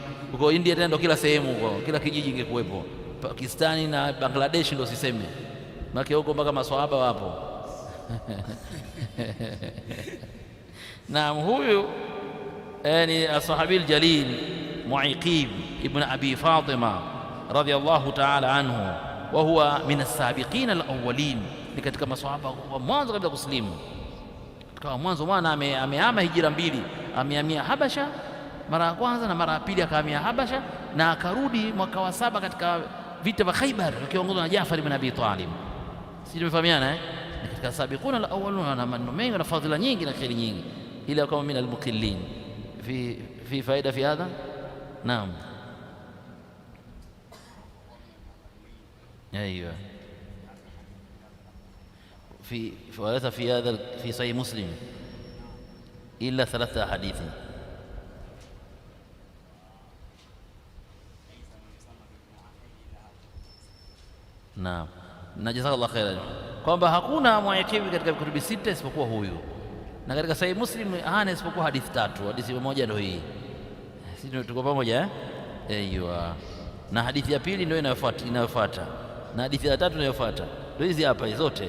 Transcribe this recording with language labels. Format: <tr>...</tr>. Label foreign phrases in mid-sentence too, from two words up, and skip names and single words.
<sw>Uko India tena ndo kila sehemu huko, kila kijiji ingekuwepo. Pakistani na Bangladesh ndo siseme, maana huko mpaka maswahaba wapo. Na huyu ni</sw> <ar>الصحابي الجليل معيقيب بن أبي فاطمة رضي الله تعالى عنه، وهو من السابقين الأولين,</ar> <sw>ni katika maswahaba wa mwanzo kabla kuslimu. Katika mwanzo mwana amehama hijra mbili, amehamia Habasha mara ya kwanza na mara ya pili akahamia Habasha, na akarudi mwaka wa 7 katika vita vya Khaybar akiongozwa na Jaafar ibn Abi Talib. Sisi tumefahamiana ni katika</sw> <ar>السابقون الأولون,</ar> <sw>na maneno mengi na fadhila nyingi na kheri nyingi, ila kama</sw> <ar>من المقلين في فائدة في هذا.</ar> <sw>Naam,</sw> <ar>ايوه وليس في هذا في صحيح مسلم الا 3 أحاديث.</ar> <sw>Naam, na</sw> <ar>جزاك الله خيرا,</ar> <sw>kwamba hakuna Mu'aqib katika vitabu 6 isipokuwa huyu, na katika Sahih Muslim hana isipokuwa hadithi 3. Hadithi moja ndio hii, sisi tuko pamoja Aiyo, na hadithi ya pili ndio inayofuata, na hadithi ya 3 inayofuata ndio hizi hapa zote.</sw>